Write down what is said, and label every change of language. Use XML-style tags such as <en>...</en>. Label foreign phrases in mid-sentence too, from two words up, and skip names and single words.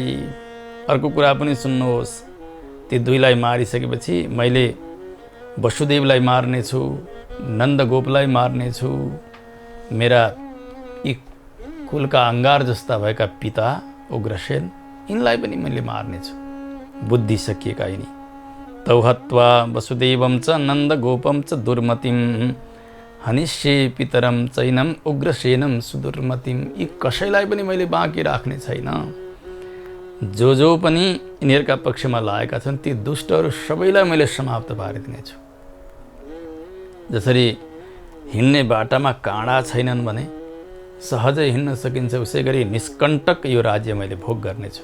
<ne>अर्को कुरा पनि सुन्नुहोस्, ती दुईलाई मारिसकेपछि मैले वसुदेवलाई मार्नेछु, नन्दगोपलाई मार्नेछु। मेरा यी कुलका अङ्गार जस्ता भएका पिता उग्रसेन, यिनलाई पनि मैले मार्नेछु। बुद्धि सकिएका यिनी।</ne> <sa>तौ हत्वा वसुदेवं च नन्दगोपं च दुर्मतिं हनिष्ये पितरं चैनम उग्रसेनम सुदुर्मतिम।</sa> <ne>यी कसैलाई पनि मैले बाँकी राख्ने छैन। जो पनि यिनीहरूका पक्षमा लागेका छन् ती दुष्टहरू सबैलाई मैले समाप्त पारिदिनेछु। जसरी हिँड्ने बाटामा काँडा छैनन् भने सहजै हिँड्न सकिन्छ, उसै गरी निष्कण्टक यो राज्य मैले भोग गर्नेछु।</ne>